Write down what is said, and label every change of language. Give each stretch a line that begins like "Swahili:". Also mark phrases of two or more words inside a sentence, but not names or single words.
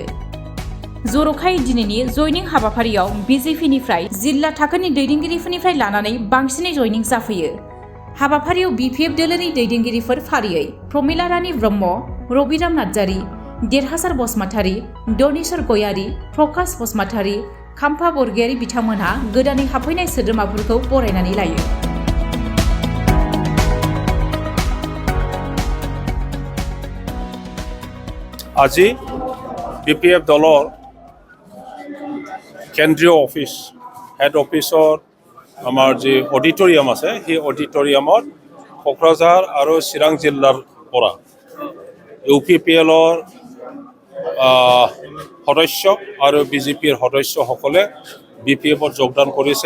Bodo: जर'खायै दिनैनि जयनिं हाबाफारियाव बिजेपिनिफ्राय जिल्ला थाखोनि दैदेनगिरिफोरनिफ्राय लानानै बांसिनै जयनिं जाफैयो। हाबाफारियाव बिपिएफ दोलोनि दैदेनगिरिफोर फारियै प्रमिला रानी ब्रह्म, रबिराम नार्जारी, देरहासार बसुमतारी, दनेश्वर गयारी, प्रकाश बसुमतारी, खाम्फा बरगयारी बिथांमोनहा गोदानै हाबफैनाय सोद्रोमाफोरखौ बरायनानै लायो।
Assamese: আজি বিপিএফ দলৰ কেন্দ্ৰীয় অফিচ
English: head office
Assamese: আমাৰ যি অডিটৰিয়াম আছে সেই অডিটৰিয়ামত কোকৰাঝাৰ আৰু চিৰাং জিলাৰ পৰা ইউপিপিএলৰ সদস্য আৰু বিজেপিৰ সদস্যসকলে বিপিএফত যোগদান কৰিছে।